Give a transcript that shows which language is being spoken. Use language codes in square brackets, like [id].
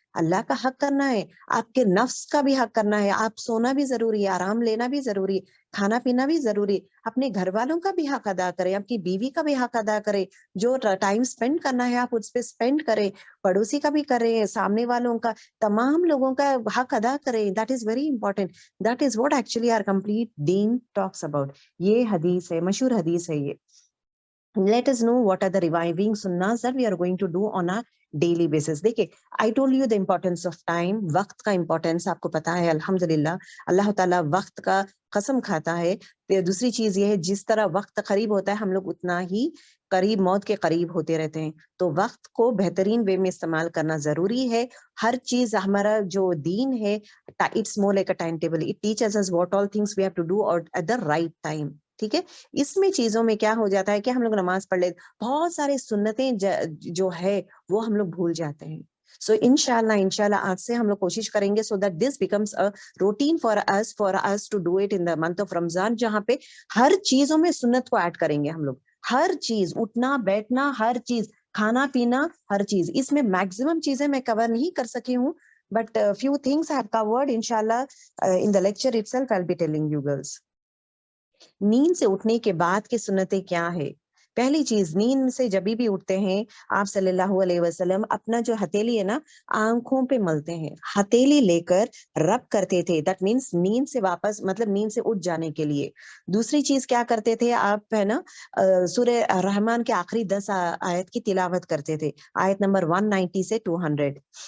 [ur] اللہ کا حق کرنا ہے, آپ کے نفس کا بھی حق کرنا ہے, آپ سونا بھی ضروری ہے, آرام لینا بھی ضروری ہے, کھانا پینا بھی ضروری ہے, اپنے گھر والوں کا بھی حق ادا کریں, آپ کی بیوی کا بھی حق ادا کریں, جو ٹائم سپینڈ کرنا ہے آپ اس پہ سپینڈ کریں, پڑوسی کا بھی کریں, سامنے والوں کا, تمام لوگوں کا حق ادا کریں. [en] That is very important. That is what actually our complete دین talks about. [ur] یہ حدیث ہے, مشہور حدیث ہے یہ. [en] Let us know what are the reviving sunnahs that we are going to do on a daily basis. دیکھیں, I told you the importance of time. [ur] وقت کا امپورٹینس آپ کو پتا ہے الحمدللہ. اللہ تعالیٰ وقت کا قسم کھاتا ہے. دوسری چیز یہ ہے, جس طرح وقت قریب ہوتا ہے ہم لوگ اتنا ہی قریب, موت کے قریب ہوتے رہتے ہیں. تو وقت کو بہترین وے میں استعمال کرنا ضروری ہے. ہر چیز, ہمارا جو دین ہے, [en] it's more like a timetable. It teaches us what all things we have to do or at the right time. [ur] ٹھیک ہے. اس میں چیزوں میں کیا ہو جاتا ہے کہ ہم لوگ نماز پڑھ لیتے, بہت سارے سنتیں جو ہے وہ ہم لوگ بھول جاتے ہیں. سو انشاءاللہ آج سے ہم لوگ کوشش کریں گے [en] so that this becomes a routine for us to do it in the month of Ramzan, [ur] جہاں پہ ہر چیزوں میں سنت کو ایڈ کریں گے ہم لوگ. ہر چیز, اٹھنا بیٹھنا, ہر چیز, کھانا پینا, ہر چیز. اس میں میکسیمم چیزیں میں کور نہیں کر سکی ہوں, [en] but few things I have covered. Inshallah, in the lecture itself I'll be telling you girls. [ur] نیند سے اٹھنے کے بعد کی سنتیں کیا ہے؟ پہلی چیز, نیند سے جبھی بھی اٹھتے ہیں آپ صلی اللہ علیہ وسلم اپنا جو ہتھیلی ہے نا آنکھوں پہ ملتے ہیں, ہتھیلی لے کر رب کرتے تھے. [en] that means [ur] نیند سے واپس, مطلب نیند سے اٹھ جانے کے لیے. دوسری چیز کیا کرتے تھے آپ, ہے نا, سورہ رحمان کے آخری 10 آیت کی تلاوت کرتے تھے, آیت نمبر 190 سے 200.